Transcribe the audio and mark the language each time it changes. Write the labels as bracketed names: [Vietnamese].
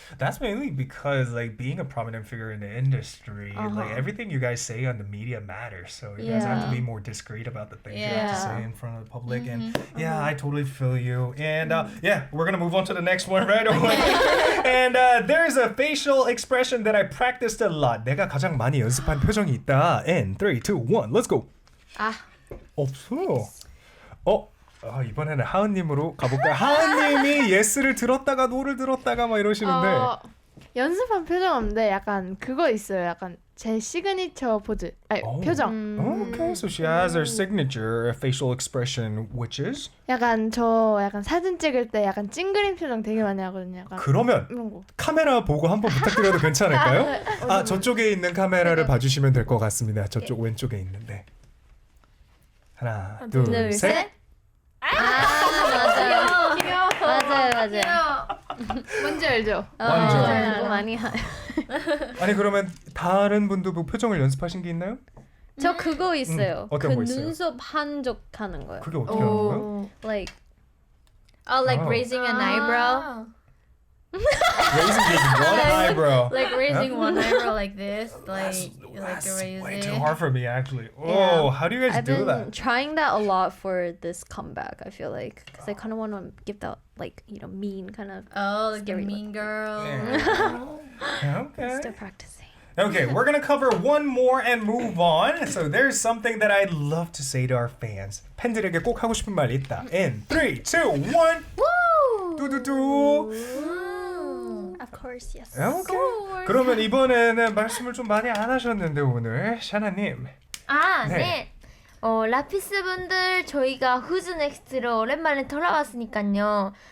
[English] That's mainly because like being a prominent figure in the industry, like everything you guys say on the media matters. So you guys have to be more discreet about the things you have to say in front of the public. And yeah, I totally feel you. And yeah, we're gonna move on to the next one right away. And there's a facial expression that I practiced a lot. [Korean] 내가 가장 많이 연습한 표정이 있다. [English] In 3, 2, 1, let's go. 없어. [Korean] 이번에는 하은님으로 가볼까요? 하은님이 예스를 들었다가 노를 들었다가 막 이러시는데 연습한 표정 없는데 약간 그거 있어요. 약간 제 시그니처 포즈. 아니, 표정. [English] Okay, so she has her signature facial expression, which is? [Korean] 약간 저 약간 사진 찍을 때 약간 찡그린 표정 되게 많이 하거든요. 약간 그러면 이런 거. 카메라 보고 한번 부탁드려도 괜찮을까요? 저쪽에 있는 카메라를 봐주시면 될 것 같습니다. 저쪽 왼쪽에 있는데 하나, 둘, 셋. 맞아요. 뭔지 알죠? 완전. 그거 많이 아니 그러면 다른 분도 뭐 표정을 연습하신 게 있나요? 저 그거 있어요. 어떤 그 거 있어요? 눈썹 한쪽 하는 거요. 그게 어떻게 하는 거예요? [English] Like raising an eyebrow. Raising just one eyebrow. Like raising one eyebrow like this, like That's raise way it. too hard for me actually. Oh, how do you guys I've do been that? trying that a lot for this comeback. I feel like because I kind of want to give that like mean kind of. Oh, like the Scary mean girl. Okay. Still practicing. Okay, we're gonna cover one more and move on. So there's something that I'd love to say to our fans. [Korean] 팬들에게 꼭 하고 싶은 말 있다. [English] In 3, 2, 1. Woo! 두두두. Of course, yes. Okay. [Korean] 그러면 이번에는 말씀을 좀 많이 안 하셨는데 오늘 샤나님. 네. 라피스 분들 저희가 Us.KST로 오랜만에 돌아왔으니까요.